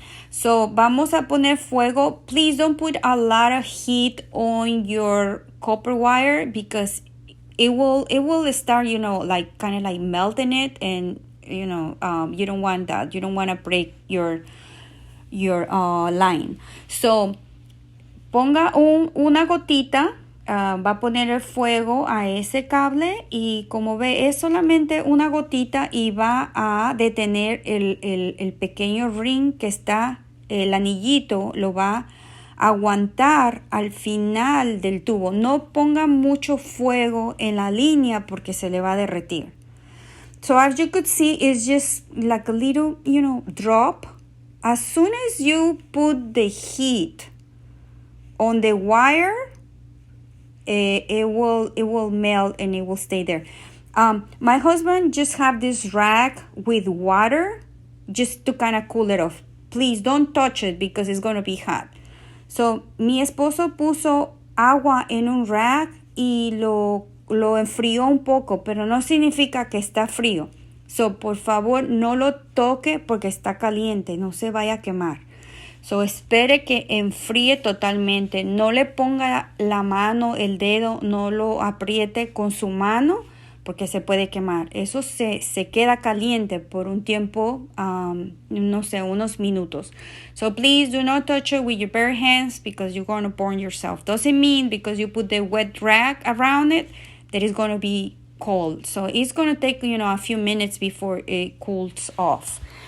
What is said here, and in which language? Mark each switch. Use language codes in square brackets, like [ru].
[en] So [es] vamos a poner fuego. [en] Please don't put a lot of heat on your copper wire, because it will start kind of like melting it, and you don't want that. You don't want to break your line. [es] So ponga una gotita. Va a poner el fuego a ese cable y como ve es solamente una gotita y va a detener el pequeño ring que está, el anillito lo va a aguantar al final del tubo. No ponga mucho fuego en la línea porque se le va a derretir. [en] So as you could see, it's just like a little, drop. As soon as you put the heat on the wire, it will melt and it will stay there. My husband just have this rag with water just to kind of cool it off. Please don't touch it because it's going to be hot. [es] So mi esposo puso agua en un rag y lo enfrió un poco, pero no significa que está frío. So por favor no lo toque porque está caliente, no se vaya a quemar. So, espere que enfríe totalmente. No le ponga la mano, el dedo, no lo apriete con su mano porque se puede quemar. Eso se queda caliente por un tiempo, unos minutos. [en] So, please do not touch it with your bare hands because you're going to burn yourself. Doesn't mean because you put the wet rag around it that it's going to be cold. So, it's going to take, a few minutes before it cools off.